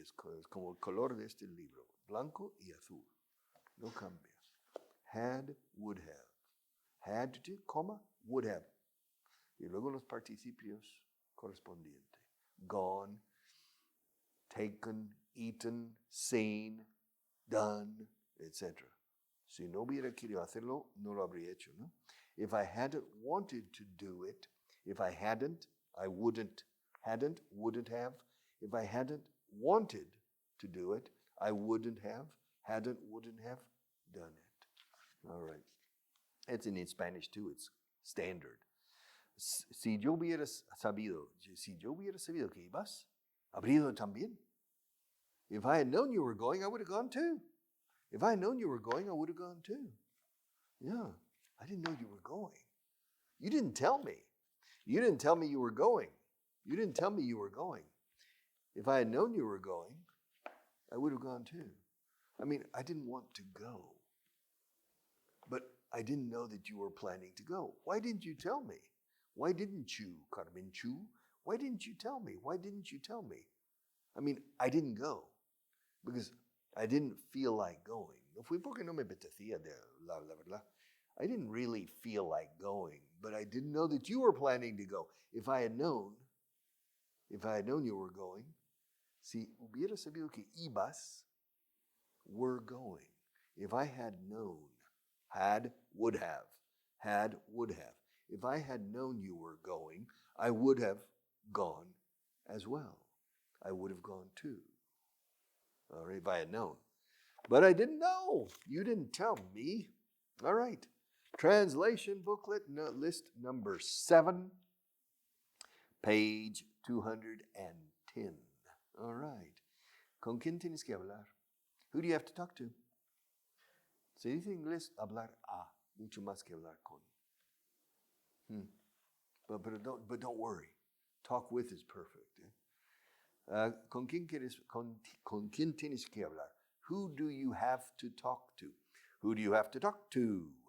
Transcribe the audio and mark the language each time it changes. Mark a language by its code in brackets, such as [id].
[es] Es como el color de este libro, blanco y azul. No cambia. [en] Had, would have. Had to, comma, would have. [es] Y luego los participios correspondientes. Gone, [en] taken, eaten, seen, done, etc. [es] Si no hubiera querido hacerlo, no lo habría hecho, ¿no? [en] If I hadn't wanted to do it, if I hadn't, I wouldn't, hadn't, wouldn't have. If I hadn't wanted to do it, I wouldn't have, hadn't, wouldn't have done it. All right. It's in Spanish too, it's standard. [es] Si yo hubiera sabido que ibas, habría ido también. [en] If I had known you were going, I would have gone too. If I had known you were going, I would have gone too. Yeah, I didn't know you were going. You didn't tell me. You didn't tell me you were going. You didn't tell me you were going. If I had known you were going, I would have gone too. I mean, I didn't want to go. But I didn't know that you were planning to go. Why didn't you tell me? Why didn't you, Carmen Chu? Why didn't you tell me? Why didn't you tell me? I mean, I didn't go because I didn't feel like going. [es] No fui porque no me apetecía de la verdad. [en] I didn't really feel like going, but I didn't know that you were planning to go. If I had known you were going, [es] si hubiera sabido que ibas, [en] were going. If I had known, had, would have. If I had known you were going, I would have gone as well. I would have gone too. All right, if I had known. But I didn't know. You didn't tell me. All right. Translation booklet, list number 7, page 210. All right. [es] ¿Con quién tienes que hablar? [en] Who do you have to talk to? [es] Se dice en inglés hablar a, mucho más que hablar con. [en] But don't worry. Talk with is perfect. [es] ¿Con quién tienes que hablar? [en] Who do you have to talk to? Who do you have to talk to?